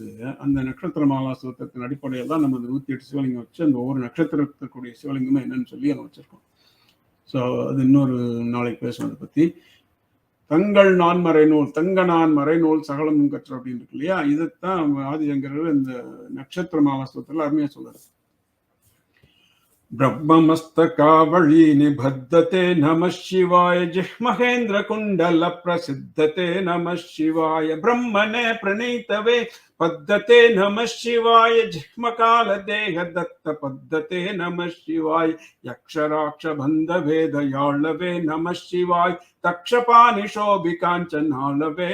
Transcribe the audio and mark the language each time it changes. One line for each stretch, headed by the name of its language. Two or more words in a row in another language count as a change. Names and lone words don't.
Tamil: அந்த நட்சத்திரமாலா ஸ்தோத்திரத்தின் அடிப்படையில் தான் நம்ம 108 சிவலிங்கம் வச்சு அந்த ஒவ்வொரு நட்சத்திரத்துக்குரிய சிவலிங்கமும் என்னன்னு சொல்லி அங்கே வச்சிருக்கோம். ஸோ அது இன்னொரு நாளைக்கு பேசுவோம் அதை பத்தி. தங்கள் நான் மறைநூல், தங்க நான் மறைநூல் சகலமும் கற்ற அப்படின்னு இருக்கு இல்லையா, இதைத்தான் ஆதிசங்கரர் இந்த நட்சத்திரமாலா ஸ்தோத்திரத்தில் அருமையா சொல்றாரு.
Sanskrit: ब्रह्ममस्तकावळी निबद्धते नमः शिवाय जिह्महेन्द्र कुण्डल प्रसिद्धते नमः शिवाय ब्रह्मणे प्रणीतवे पद्धते नमः शिवाय जिह्मकाल देह दत्त पद्धते नमः शिवाय यक्षराक्ष बन्ध भेद याळवे नमः शिवाय तक्षपानिशोभिकाञ्चनालवे